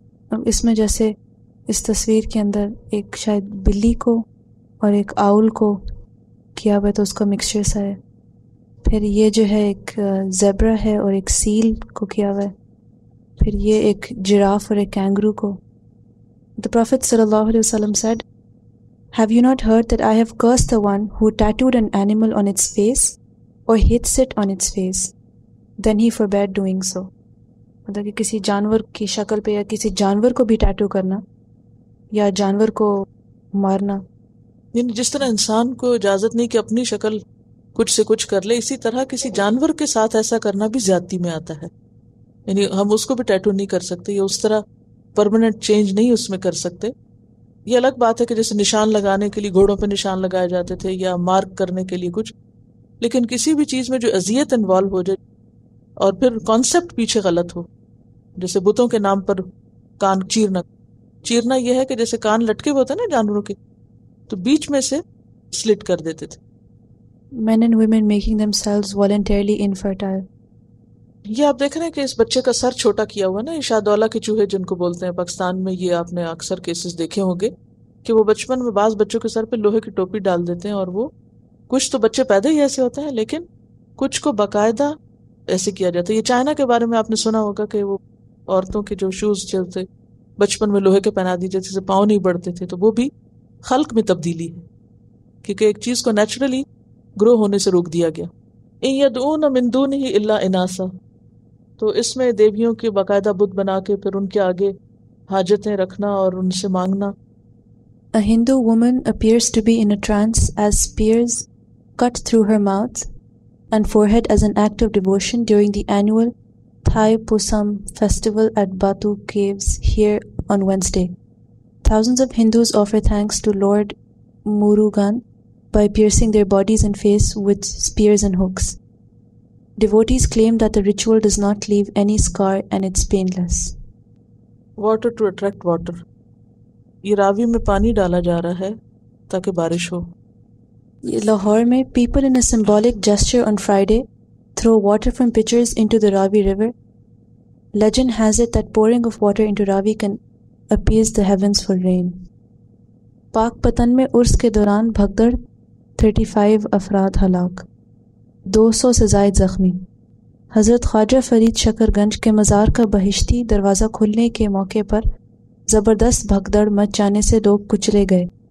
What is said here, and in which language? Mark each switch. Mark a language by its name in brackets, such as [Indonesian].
[Urdu] اب اس میں جیسے اس تصویر کے اندر ایک شاید بلی کو اور ایک آؤل کو کیا ہوا ہے، تو اس کا مکسچر سا ہے. پھر یہ جو ہے ایک زیبرا ہے اور ایک سیل کو کیا ہوا ہے. پھر یہ ایک جراف اور ایک کینگرو کو. [English] The Prophet sallallahu alaihi wasallam said, "Have you not heard that I have cursed the one who tattooed an animal on its face or hits it on its face? Then he forbade doing so." [Urdu] مطلب کہ کسی جانور کی شکل پہ یا کسی جانور کو بھی ٹیٹو کرنا یا جانور کو مارنا، یعنی جس طرح انسان کو اجازت نہیں کہ اپنی شکل کچھ سے کچھ کر لے، اسی طرح کسی جانور کے ساتھ ایسا کرنا بھی زیادتی میں آتا ہے. یعنی ہم اس کو بھی ٹیٹو نہیں کر سکتے یا اس طرح پرماننٹ چینج نہیں اس میں کر سکتے. یہ الگ بات ہے کہ جیسے نشان لگانے کے لیے گھوڑوں پہ نشان لگائے جاتے تھے یا مارک کرنے کے لیے کچھ، لیکن کسی بھی چیز میں جو اذیت انوالو ہو جائے اور پھر کانسیپٹ پیچھے غلط ہو، جیسے بتوں کے نام پر کان چیرنا یہ ہے کہ جیسے کان لٹکے ہوتے ہیں نا جانوروں کے، تو بیچ میں سے سلٹ کر دیتے تھے. [English] men and women making themselves voluntarily infertile. [Urdu] یہ آپ دیکھ رہے ہیں کہ اس بچے کا سر چھوٹا کیا ہوا نا، یہ شادولہ کے چوہے جن کو بولتے ہیں پاکستان میں، یہ آپ نے اکثر کیسز دیکھے ہوں گے کہ وہ بچپن میں بعض بچوں کے سر پہ لوہے کی ٹوپی ڈال دیتے ہیں، اور وہ کچھ تو بچے پیدا ہی ایسے ہوتے ہیں، لیکن کچھ کو باقاعدہ ایسے کیا جاتا ہے. یہ چائنا کے بارے میں آپ نے سنا ہوگا کہ وہ عورتوں کے جو شوز چلتے بچپن میں لوہے کے پہنا دیتے جیسے پاؤں نہیں بڑھتے تھے، تو وہ بھی خلق میں تبدیلی ہے، کیونکہ ایک چیز کو نیچرلی گرو ہونے سے روک دیا گیا. [Arabic] ان یدعون من دونہ الا اناسا، [Urdu] تو اس میں دیویوں کے باقاعدہ بت بنا کے پھر ان کے آگے حاجتیں رکھنا اور ان سے مانگنا. [English] A Hindu woman appears to be in a trance as spears cut through her mouth and forehead as an act of devotion during the annual Thai Pusam festival at Batu Caves here on Wednesday. Thousands of Hindus offer thanks to Lord Murugan by piercing their bodies and face with spears and hooks. Devotees claim that the ritual does not leave any scar and it's painless. Water to attract water. [Urdu] یہ راوی میں پانی ڈالا جا رہا ہے تاکہ بارش ہو. لاہور میں [English] people in a symbolic gesture on Friday throw water from pitchers into the Ravi River. Legend has it that pouring of water into Ravi can appease the heavens for rain. [Urdu] پاک پتن میں عرس کے دوران بھگدڑ، 35 افراد ہلاک، 200 سے زائد زخمی. حضرت خواجہ فرید شکر گنج کے مزار کا بہشتی دروازہ کھلنے کے موقع پر زبردست بھگدڑ مچ جانے سے لوگ کچلے گئے.